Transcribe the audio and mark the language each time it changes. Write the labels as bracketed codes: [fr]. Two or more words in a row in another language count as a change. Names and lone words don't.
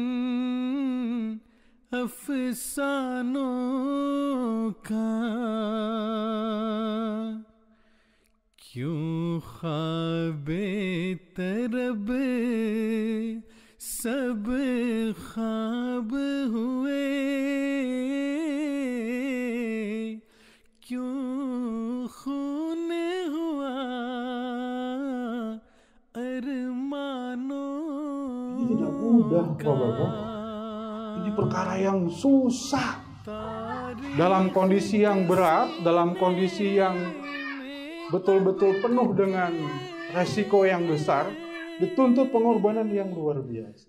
[ur] افسانوں کا کیوں خوابِ طرب سب خواب ہوئے کیوں خون ہوا ارمانوں [id] Tidak mudah Bapak-Bapak. Ini perkara yang susah. Dalam kondisi yang berat, dalam kondisi yang betul-betul penuh dengan resiko yang besar, dituntut pengorbanan yang luar biasa.